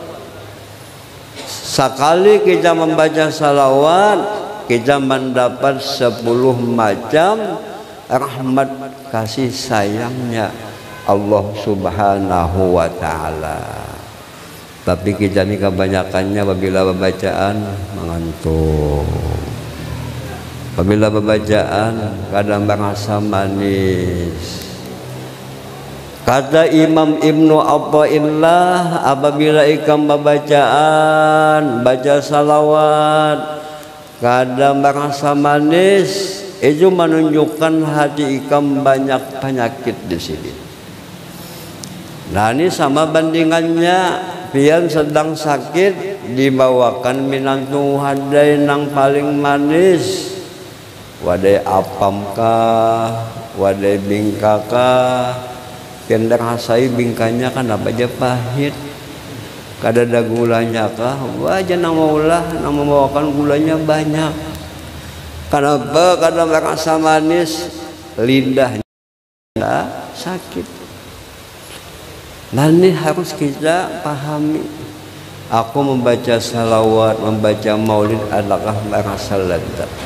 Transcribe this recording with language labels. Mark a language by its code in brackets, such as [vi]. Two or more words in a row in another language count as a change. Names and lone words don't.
[id] Sekali kita membaca salawat, kita mendapat 10 macam rahmat kasih sayangnya Allah [ar] Subhanahu wa Ta'ala. [id] Tapi kita ini kebanyakannya apabila pembacaan mengantuk, apabila pembacaan kadang merasa manis. [bjn] Kata Imam Ibnu Athaillah, apabila ikam pembacaan baca salawat kadang merasa manis, itu menunjukkan hati ikam banyak penyakit di sini. Nah ini sama bandingannya, pian sedang sakit dibawakan minantu hadai nang paling manis, wadai apam kah, wadai bingka kah, pian rasai bingkanya kan apa aja pahit. Kada ada gulanya kah? Wajah namaulah membawakan gulanya banyak. Kenapa? Kada merasa manis, lidahnya sakit. [id] Nah ini harus kita pahami. Aku membaca salawat, membaca maulid adalah merasa lezat.